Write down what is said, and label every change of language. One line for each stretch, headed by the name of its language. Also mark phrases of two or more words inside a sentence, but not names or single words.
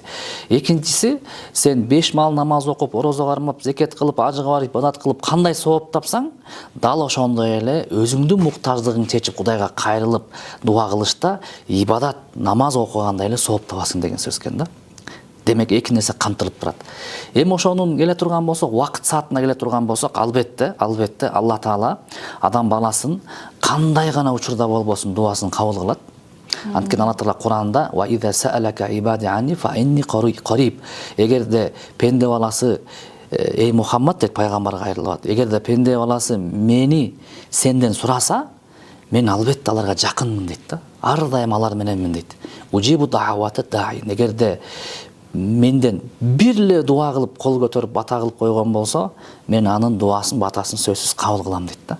Kyrgyz: Экинчиси, сен 5 маал намаз окуп, орозо кармап, зекет кылып, ажыга барып, ибадат кылып кандай сооп тапсаң, дал ошондой эле өзүңдүн муктаждыгың чечип Кудайга кайрылып дуа кылышта ибадат, намаз окугандай эле сооп табасың деген сөз экен да. демек эки нерсе камтылып турат. Эми ошонун келе турган болсок, убакыт саатына келе турган болсок, албетте Алла Таала адам баласын кандай гана учурда болбосун дубасын кабыл кылат. Анткени Алла Таала Кур'анда
Arabic: وإذا سألك عبادي عني فإني قريب.
Kyrgyz: Эгерде пенде баласы эй Мухаммад деп пайгамбарга айрылып, эгерде пенде баласы мени сенден сураса, мен албетте аларга жакынмын дейт да. Ар дайым алар мененмин дейт.
Arabic: أجيب دعوة الداع.
Kyrgyz: Эгерде менден бирле дуа кылып, кол көтөрүп, бата кылып койгон болсо, мен анын дуасын, батасын сөзсүз кабыл кылам дейт да.